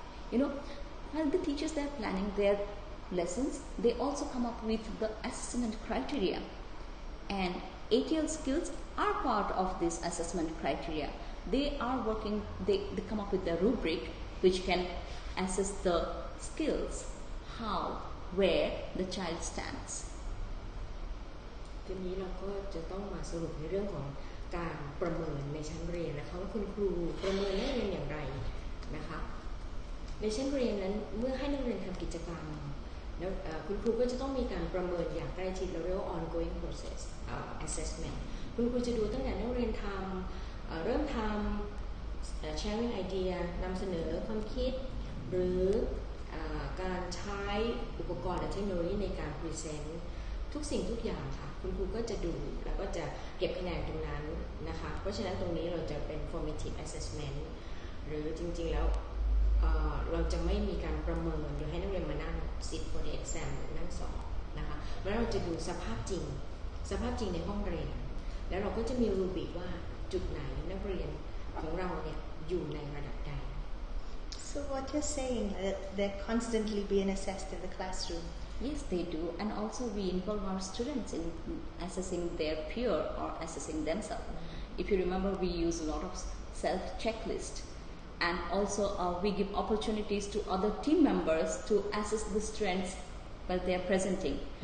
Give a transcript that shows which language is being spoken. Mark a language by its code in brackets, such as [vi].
[en] While the teachers, they are planning their lessons, they also come up with the assessment criteria, and ATL skills are part of this assessment criteria. They are working, they come up with a rubric which can assess the skills, how, where the child stands. [th] ทีนี้เราก็จะต้องมาสรุปในเรื่องของการประเมินในชั้นเรียนนะคะว่าคุณครูประเมินนักเรียนอย่างไรนะคะในชั้นเรียนนั้นเมื่อให้นักเรียนทำกิจกรรมแล้วคุณครูก็จะต้องมีการประเมินอย่างใกล้ชิดเราเรียกว่า ongoing process assessment คุณครูจะดูตั้งแต่นักเรียนทำเริ่มทำ sharing idea นำเสนอความคิดหรือ การใช้อุปกรณ์และเทคโนโลยีในการ present ทุกสิ่งทุกอย่างค่ะคุณครูก็จะดูแล้วก็จะเก็บคะแนนตรงนั้นนะคะเพราะฉะนั้นตรงนี้เราจะเป็น formative assessment หรือจริงๆแล้ว เราจะไม่มีการประเมินโดยให้นักเรียนมานั่ง [en] sit for the exam [th] นั่งสอบนะคะแล้วเราจะดูสภาพจริงในห้องเรียนแล้วเราก็จะมีรูบิกว่าจุดไหนนักเรียนของเราเนี่ยอยู่ในระดับใด [en] So what you're saying that they're constantly being assessed in the classroom? Yes, they do, and also we involve our students in assessing their peer or assessing themselves. If you remember, we use a lot of self-checklist, and also we give opportunities to other team members to assess the students while they are presenting.